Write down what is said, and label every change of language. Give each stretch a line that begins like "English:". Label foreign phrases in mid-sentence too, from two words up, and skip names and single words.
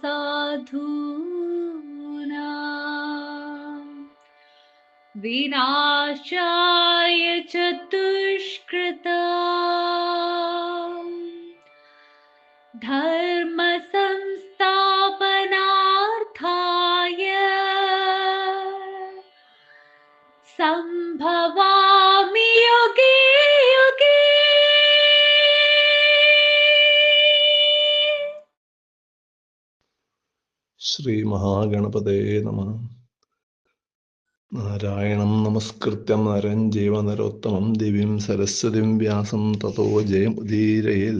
Sanskrit: साधूनां, विनाशाय च दुष्कृतां, धर्म संस्थापनार्थाय संभवामि युगे युगे। ശ്രീ മഹാഗണപതേ നമഃ. നാരായണം നമസ്കൃത്യം നരം ചൈവ നരോത്തമം ദേവീം സരസ്വതിം വ്യാസം തതോ ജയമുദീരയേൽ.